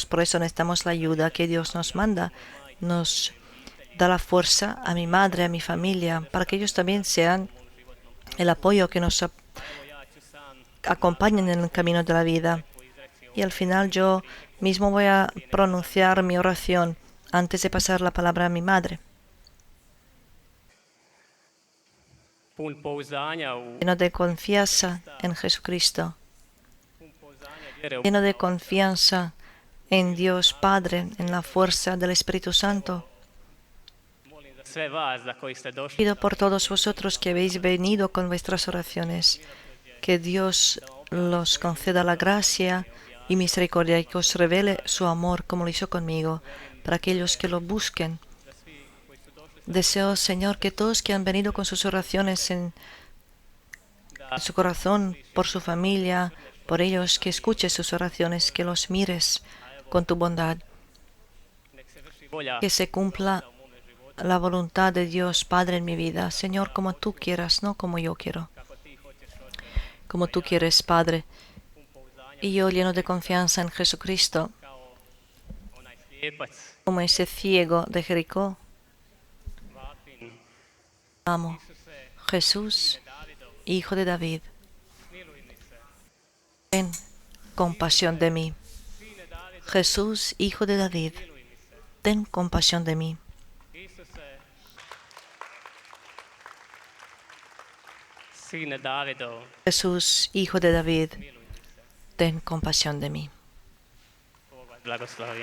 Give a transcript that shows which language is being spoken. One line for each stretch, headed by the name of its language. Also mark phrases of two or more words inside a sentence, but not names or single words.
Spanish: Por eso necesitamos la ayuda que Dios nos manda. Nos da la fuerza a mi madre, a mi familia, para que ellos también sean el apoyo que nos acompañan en el camino de la vida. Y al final yo mismo voy a pronunciar mi oración antes de pasar la palabra a mi madre.
Croatian: Pun pouzdanja
Spanish: Lleno de confianza en Jesucristo,
Croatian: vjere u
Spanish: lleno de confianza en Dios Padre, en la fuerza del Espíritu Santo.
Croatian: molim za sve vas za koji ste došli.
Spanish: Pido por todos vosotros que habéis venido con vuestras oraciones, que Dios los conceda la gracia y misericordia y que os revele su amor como lo hizo conmigo, para aquellos que lo busquen. Deseo, Señor, que todos que han venido con sus oraciones en su corazón, por su familia, por ellos, que escuches sus oraciones, que los mires con tu bondad,
Croatian: Nek se vrši volja
Spanish: que se cumpla la voluntad de Dios Padre en mi vida. Señor, como tú quieras, no como yo quiero.
Croatian: kako ti hoćeš od
Spanish: Como tú quieres, Padre.
Croatian: pun pouzdanja
Spanish: Y yo, lleno de confianza en Jesucristo,
Croatian: kao onaj slijepac
Spanish: como ese ciego de Jericó,
Croatian: vapin.
Spanish: amo.
Croatian: Isuse,
Spanish: Jesús,
Croatian: Davidov,
Spanish: Hijo de David,
Croatian: smiluj mi se.
Spanish: ten compasión de mí.
Croatian: Sine Davidov,
Spanish: Jesús, Hijo de David,
Croatian: smiluj mi se.
Spanish: ten compasión de mí.
Croatian: Isuse, Sine Davidov,
Spanish: Jesús, Hijo de David,
Croatian: smiluj mi se.
Spanish: ten compasión de mí.
Croatian: Bog vas blagoslovi.